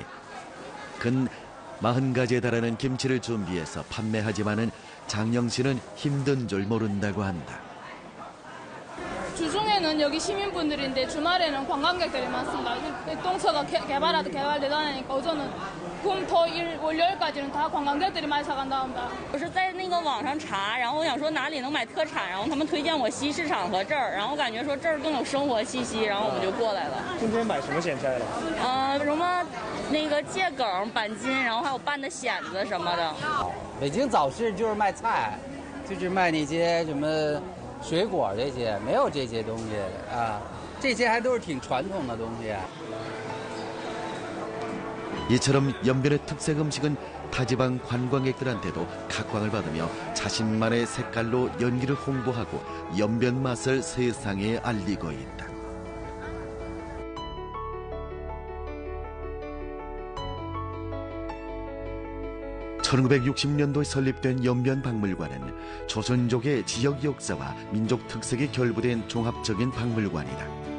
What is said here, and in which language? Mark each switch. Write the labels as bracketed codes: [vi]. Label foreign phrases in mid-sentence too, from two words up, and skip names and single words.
[ko] 근 40가지에 달하는 김치를 준비해서 판매하지만은 장영씨는 힘든 줄 모른다고 한다. 주중에는 여기 시민분들인데 주말에는 관광객들이 많습니다. 동서가 개발되다 보니까 오전은 금, 토, 일, 월요일까지는 다 관광객들이 많이 사간답니다. [zh] 我是在那个网上查，然后我想说哪里能买特产，然后他们推荐我西市场和这儿，然后我感觉说这儿更有生活气息，然后我们就过来了。今天买什么咸菜了？什么那个芥梗、板筋，然后还有拌的蚬子什么的。北京早市就是卖菜，就是卖那些什么水果这些，没有这些东西啊，这些还都是挺传统的东西。 [ko] 이처럼 연변의 특색 음식은 타지방 관광객들한테도 각광을 받으며 자신만의 색깔로 연기를 홍보하고 연변 맛을 세상에 알리고 있다. (1960년도에) 설립된 연변박물관은 조선족의 지역 역사와 민족 특색이 결부된 종합적인 박물관이다.